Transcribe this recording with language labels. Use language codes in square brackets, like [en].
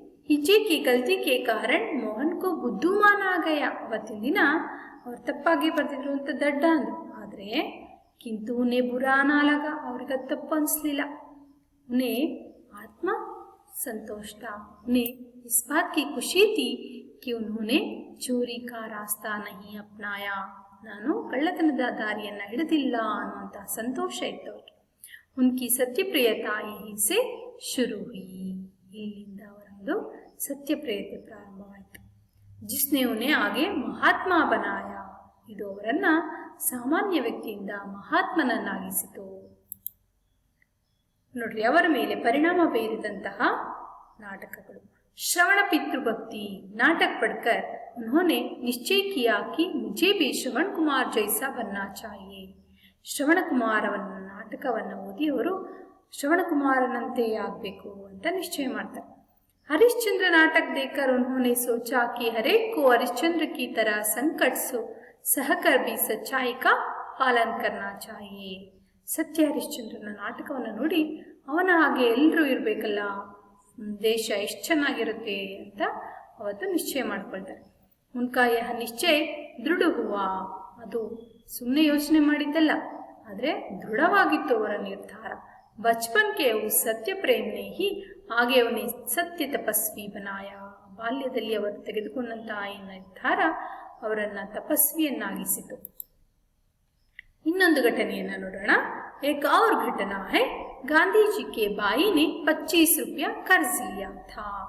[hi] हिज्जे की गलती के कारण मोहन को बुद्धूमान आ गया. [kn] ಅವತ್ತಿನ ದಿನ ಅವ್ರು ತಪ್ಪಾಗಿ ಬರ್ತಿದ್ರು ಅಂತ ದಡ್ಡ ಅಂದ್ರು. ಆದರೆ [hi] किंतु उन्हें बुरा ना लगा, [kn] ಅವ್ರಿಗೆ ತಪ್ಪು ಅನಿಸ್ಲಿಲ್ಲ. [hi] उन्हें आत्मा संतोष था. उन्हें इस बात की खुशी थी कि उन्होंने चोरी का रास्ता नहीं अपनाया. [kn] ನಾನು ಕಳ್ಳತನದ ದಾರಿಯನ್ನ ಹಿಡಿದಿಲ್ಲ ಅನ್ನುವಂತಹ ಸಂತೋಷ ಇತ್ತು ಅವ್ರಿಗೆ. [hi] उनकी सत्यप्रियता यहीं से शुरू हुई. [kn] ಇಲ್ಲಿಂದ ಅವರೊಂದು ಸತ್ಯಪ್ರಿಯತೆ ಪ್ರಾರಂಭವಾಯಿತು. [hi] जिसने उन्हें आगे महात्मा बनाया. [kn] ಇದು ಅವರನ್ನ ಸಾಮಾನ್ಯ ವ್ಯಕ್ತಿಯಿಂದ ಮಹಾತ್ಮನನ್ನಾಗಿಸಿತು. ನೋಡ್ರಿ, ಅವರ ಮೇಲೆ ಪರಿಣಾಮ ಬೀರಿದಂತಹ ನಾಟಕಗಳು. [hi] श्रवण पितृभक्ति नाटक पढ़कर उन्होंने निश्चय किया कि मुझे भी श्रवण कुमार जैसा बनना चाहिए. [kn] ಶ್ರವಣ ಕುಮಾರವನ್ನ ನಾಟಕವನ್ನು ಓದಿ ಅವರು ಶ್ರವಣ ಕುಮಾರನಂತೆ ಆಗಬೇಕು ಅಂತ ನಿಶ್ಚಯ ಮಾಡ್ತಾರೆ. [hi] हरिश्चंद्र नाटक देखकर उन्होंने सोचा कि हरेक को हरिश्चंद्र की तरह संकट सहकर भी सच्चाई का पालन करना चाहिए. [kn] ಸತ್ಯ ಹರಿಶ್ಚಂದ್ರನ ನಾಟಕವನ್ನು ನೋಡಿ ಅವನ ಹಾಗೆ ಎಲ್ಲರೂ ಇರಬೇಕಲ್ಲ, ದೇಶ ಎಷ್ಟು ಚೆನ್ನಾಗಿರುತ್ತೆ ಅಂತ ಅವತ್ತು ನಿಶ್ಚಯ ಮಾಡ್ಕೊಳ್ತಾರೆ. [hi] ಉನ್ಕಾ ಯಹ ನಿಶ್ಚಯ ದೃಢ ಹುವಾ, [kn] ಅದು ಸುಮ್ಮನೆ ಯೋಚನೆ ಮಾಡಿದ್ದಲ್ಲ, ಆದರೆ ದೃಢವಾಗಿತ್ತು ಅವರ ನಿರ್ಧಾರ. [hi] ಬಚ್ಪನ್ ಕೆ ಉಸ್ ಸತ್ಯ ಪ್ರೇಮ್ನೆ ಹಿ ಹಾಗೆ ಅವನೇ ಸತ್ಯ ತಪಸ್ವಿ ಬನಾಯ. [kn] ಬಾಲ್ಯದಲ್ಲಿ ಅವರು ತೆಗೆದುಕೊಂಡಂತಹ ಈ ನಿರ್ಧಾರ ಅವರನ್ನ ತಪಸ್ವಿಯನ್ನಾಗಿಸಿತು. ಇನ್ನೊಂದು ಘಟನೆಯನ್ನ ನೋಡೋಣ. [hi] एक और घटना है, गांधी जी के भाई ने 25 रुपया कर्ज लिया था.